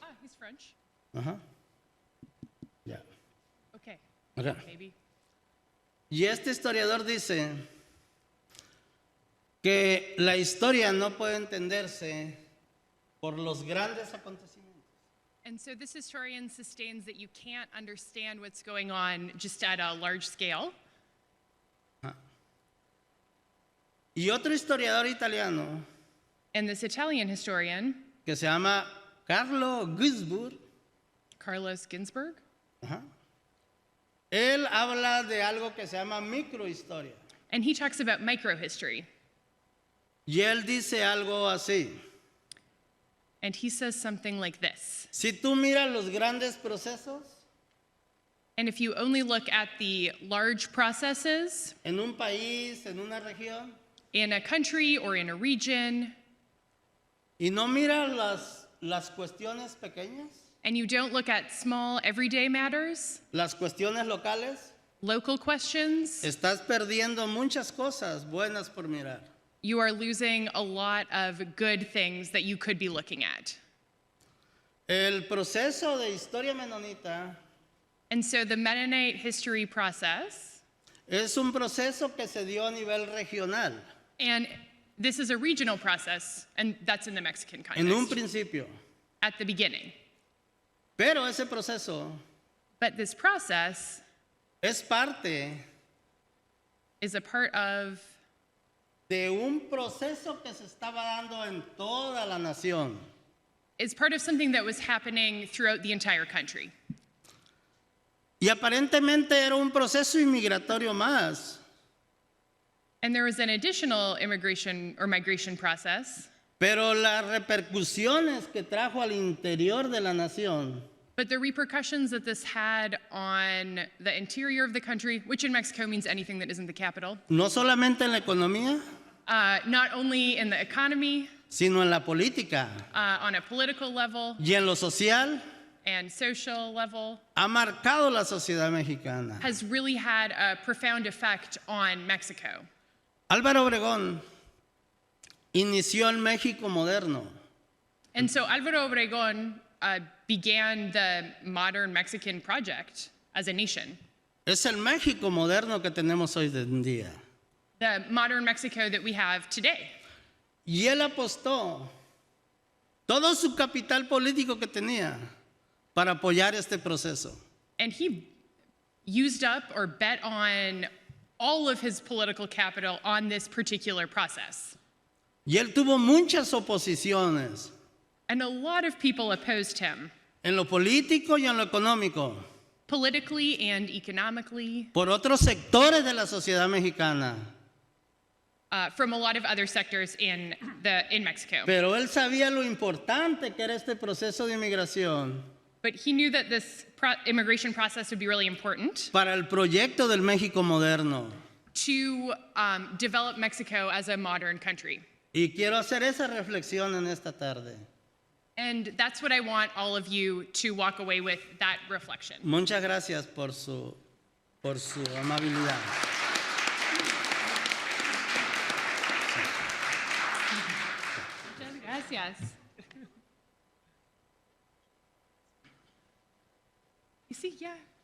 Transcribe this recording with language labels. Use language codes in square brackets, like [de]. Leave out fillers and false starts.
[en] Ah, he's French. [es] Ajá. Ya. [en] Okay. Okay. Maybe. [es] Y este historiador dice que la historia no puede entenderse por los grandes acontecimientos. [en] And so this historian sustains that you can't understand what's going on just at a large scale. Ajá. [es] Y otro historiador italiano, [en] and this Italian historian, [es] que se llama Carlos Ginzburg, ajá, él habla de algo que se llama microhistoria. [en] and he talks about microhistory. [es] Y él dice algo así. [en] And he says something like this. [es] Si tú miras los grandes procesos, [en] and if you only look at the large processes [es] en un país, en una región, [en] in a country or in a region, [es] y no miras las cuestiones pequeñas, [en] and you don't look at small everyday matters, [es] las cuestiones locales, [en] local questions, [es] estás perdiendo muchas cosas buenas por mirar. [en] you are losing a lot of good things that you could be looking at. [es] El proceso de historia mennonita [en] And so the Mennonite history process, [es] es un proceso que se dio a nivel regional. [en] and this is a regional process, and that's in the Mexican [es] En un [en] context, [es] principio. [en] at the beginning. [es] Pero ese proceso [en] But this process [es] es parte [en] is a part of [es] de un proceso que se estaba dando en toda la nación. [en] something that was happening throughout the entire country. [es] Y aparentemente era un proceso inmigratorio más. [en] And there was an additional immigration or migration process, [es] Pero las repercusiones que trajo al interior de la nación [en] but the repercussions that this had on the interior of the country, which in Mexico means anything that isn't the capital, [es] no solamente en la economía, [en] not only in the economy, [es] sino en la política [en] on a political level [es] y en lo social, [en] and social level, [es] ha marcado la sociedad mexicana. [en] has really had a profound effect on Mexico. [es] Álvaro Obregón inició el México moderno. [en] And so Álvaro Obregón began the modern Mexican project as a nation. [es] Es el México moderno que tenemos hoy en día. [en] The modern Mexico that we have today. [es] Y él apostó todo su capital político que tenía para apoyar este proceso. [en] And he used up or bet on all of his political capital on this particular process. [es] Y él tuvo muchas oposiciones [en] And a lot of people opposed him, [es] en lo político y en lo económico, [en] politically and economically, [es] por otros sectores de la sociedad mexicana. [en] from a lot of other sectors in Mexico. [es] Pero él sabía lo importante que era este proceso de inmigración [en] But he knew that this immigration process would be really important [es] para el proyecto del México moderno. [en] to develop Mexico as a modern country. [es] Y quiero hacer esa reflexión en esta tarde. [en] And that's what I want all of you to walk away with, that reflection. [es] Muchas gracias por su amabilidad. Muchas gracias. Y sí, ya.